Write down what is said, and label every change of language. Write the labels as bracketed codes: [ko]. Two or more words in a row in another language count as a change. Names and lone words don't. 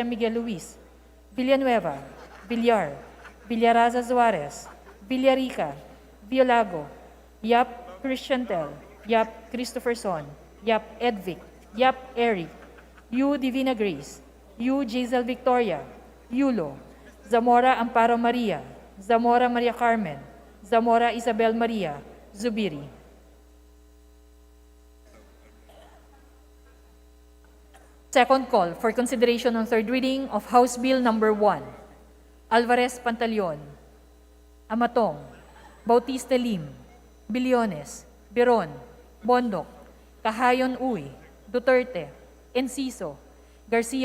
[en] Miguel Luis, Villanueva, Villar, Villaraza Suarez, Villarica, Violago, Yap Christiantel, Yap Christopherson, Yap Edvic, Yap Eric, Yu Divina Grace, Yu Giselle Victoria, Yulo, Zamora Amparo Maria, Zamora Maria Carmen, Zamora Isabel Maria, Zubiri. Second call for consideration on third reading of House Bill Number 1. Alvarez Pantaleon, Amatong, Bautista Lim, Bilyones, Biron, Bondok, Kahayon Uy, Duterte, Enciso, Garcia